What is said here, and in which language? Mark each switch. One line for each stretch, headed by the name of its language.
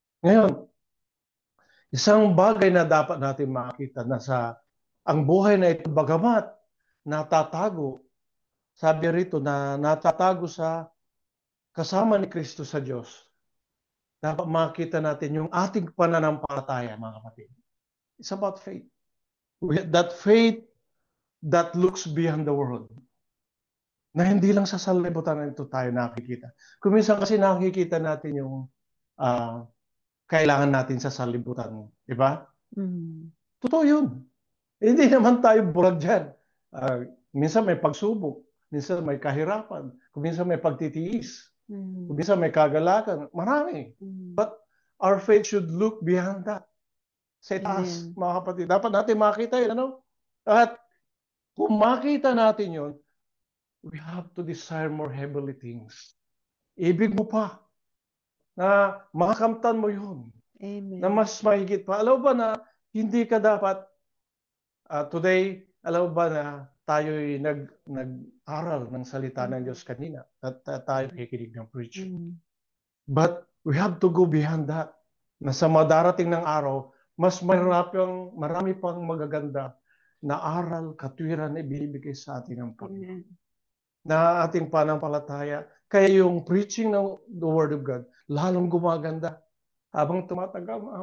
Filipino: Ngayon, isang bagay na dapat natin makita na ang buhay na ito, bagamat natatago, sabi rito na natatago sa kasama ni Kristo sa Diyos, dapat makita natin yung ating pananampalataya, mga kapatid.
English: It's about faith. That faith that looks beyond the world.
Filipino: Na hindi lang sa sanlibutan na ito tayo nakikita. Kung minsan kasi nakikita natin yung kailangan natin sa sanlibutan. Di ba? Totoo yun. Hindi naman tayo bulag dyan. Minsan may pagsubok. Minsan may kahirapan. Kung minsan may pagtitiis. Kung minsan may kagalakan. Marami.
English: But our faith should look beyond that.
Filipino: Sa taas, mga kapatid. Dapat natin makita yun. At kung makita natin yun,
English: we have to desire more heavenly things.
Filipino: Ibig mo pa na makakamtan mo yun. Amen. Na mas mahigit pa. Alam ba na hindi ka dapat today, alam ba na tayo'y nag-aral ng salita ng Diyos kanina at tayo nakikinig ng preaching.
English: But we have to go beyond that.
Filipino: Na sa madarating ng araw, mas marami pang magaganda na aral, katwiran na ibibigay sa atin ng Panginoon. Na ating panampalataya. Kaya yung preaching ng the Word of God, lalong gumaganda habang tumatagal.